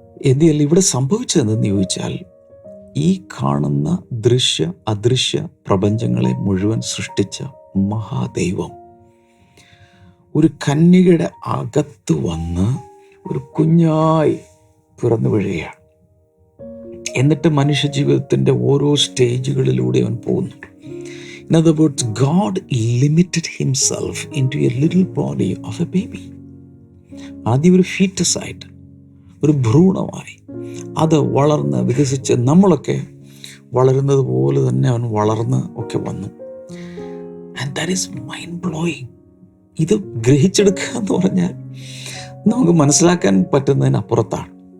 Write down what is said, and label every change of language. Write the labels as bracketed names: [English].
[Malayalam] എന്നാൽ ഇവിടെ സംഭവിച്ചതെന്ന് ചോദിച്ചാൽ, ഈ കാണുന്ന ദൃശ്യ അദൃശ്യ പ്രപഞ്ചങ്ങളെ മുഴുവൻ സൃഷ്ടിച്ച മഹാദൈവം ഒരു കന്യകയുടെ അകത്ത് വന്ന് ഒരു കുഞ്ഞായി പിറന്നു വീഴുകയാണ്. എന്നിട്ട് മനുഷ്യ ജീവിതത്തിൻ്റെ ഓരോ സ്റ്റേജുകളിലൂടെ അവൻ പോകുന്നു. [English] In other words, God limited himself into a little body of a baby. [Malayalam] ആദ്യം ഒരു ഫീറ്റസായിട്ട്, ഒരു ഭ്രൂണമായി, അത് വളർന്ന് വികസിച്ച് നമ്മളൊക്കെ വളരുന്നത് പോലെ തന്നെ അവൻ വളർന്ന് ഒക്കെ വന്നു. [English] And that is mind blowing. [Malayalam] ഇത് ഗ്രഹിച്ചെടുക്കുക എന്ന് പറഞ്ഞാൽ നമുക്ക് മനസ്സിലാക്കാൻ പറ്റുന്നതിനപ്പുറത്താണ്.